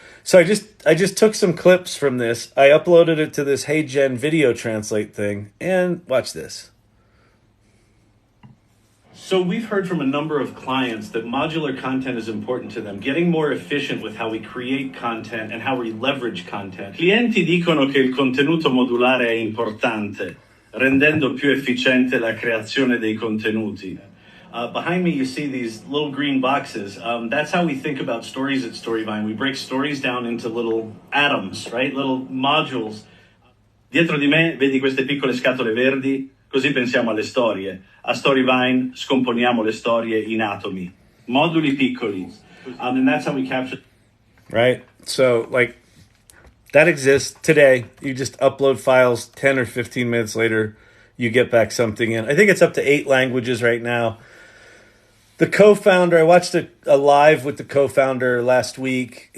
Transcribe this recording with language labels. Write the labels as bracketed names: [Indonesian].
[English] So I just took some clips from this. I uploaded it to this Hey Jen video translate thing, and watch this. So we've heard from a number of clients that modular content is important to them, getting more efficient with how we create content and how we leverage content. [Italian] Clienti dicono che il contenuto modulare è importante, rendendo più efficiente la creazione dei contenuti. [English] Behind me, you see these little green boxes. That's how we think about stories at Storyvine. We break stories down into little atoms, right? Little modules. [Italian] Dietro di me vedi queste piccole scatole verdi? Così pensiamo alle storie. A Storyvine scomponiamo le storie in atomi. Moduli piccoli. [English] And that's how we capture... Right? So, like, that exists today. You just upload files 10 or 15 minutes later. You get back something in. I think it's up to 8 languages right now. The co-founder, I watched a live with the co-founder last week.